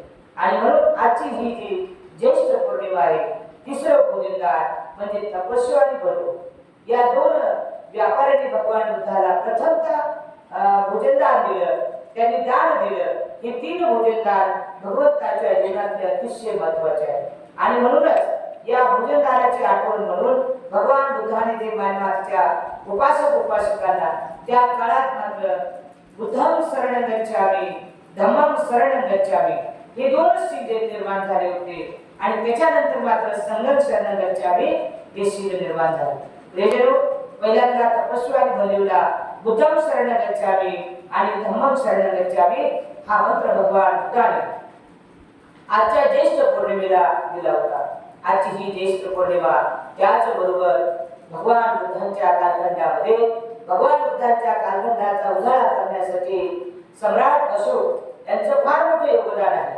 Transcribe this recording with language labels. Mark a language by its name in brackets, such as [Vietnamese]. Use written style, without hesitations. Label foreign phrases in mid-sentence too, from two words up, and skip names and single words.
[Marathi] आणि म्हणून आजची ही जी ज्येष्ठ पौर्णिमा आहे, तिसरं भोजनदान म्हणजे तपस्या आणि बरो, या 2 व्यापाऱ्यांनी भगवान बुद्धाला प्रथमतः भोजनदान दिलं, त्यांनी दान दिलं. हे 3 भोजनदान भगवंताच्या जीवनातले अतिशय महत्त्वाचे आहे. आणि म्हणूनच या भोजनदानाची आठवण म्हणून भगवान बुद्धाने जे म्यानमारच्या उपासक उपासकांना त्या काळात मात्र [Pali] बुद्धं शरणं गच्छामि, धम्मं शरणं गच्छामि [Marathi] हे 2 शील निर्माण झाले होते. आणि त्याच्यानंतर मात्र [Pali] संघं शरणं गच्छामि [Marathi] हे शील निर्माण झाले. प्रियजनो, पहिल्यांदा तपस्वानी बलिवला [Pali] बुद्धं शरणं गच्छामि [Marathi] आणि [Pali] धम्मं शरणं गच्छामि [Marathi] हा मंत्र भगवान बुद्धाने आजच्या ज्येष्ठ पौर्णिमेला दिला होता. आजची ही ज्येष्ठ पौर्णिमा त्याचबरोबर भगवान बुद्धांच्या कालखंडामध्ये भगवान बुद्धांच्या कालखंडाचा उजाळा करण्यासाठी सम्राट अशोक यांचं फार मोठं योगदान आहे.